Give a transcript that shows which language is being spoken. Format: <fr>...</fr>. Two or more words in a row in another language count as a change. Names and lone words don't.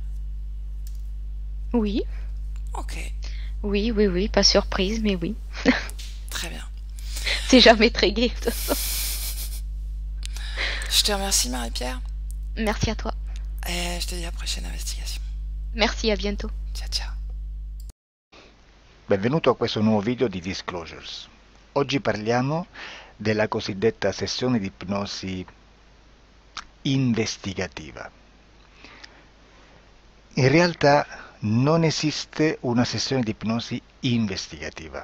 <fr>Oui, Ok, oui, oui, oui, pas surprise, mais oui. très bien. C'est jamais très gai. Je te remercie Marie-Pierre Merci à toi. et je te dis à la prochaine investigation. Merci, à bientôt.</fr> <it>Ciao ciao. Benvenuto a questo nuovo video di Disclosures. Oggi parliamo della cosiddetta sessione di ipnosi investigativa. In realtà non esiste una sessione di ipnosi investigativa.</it>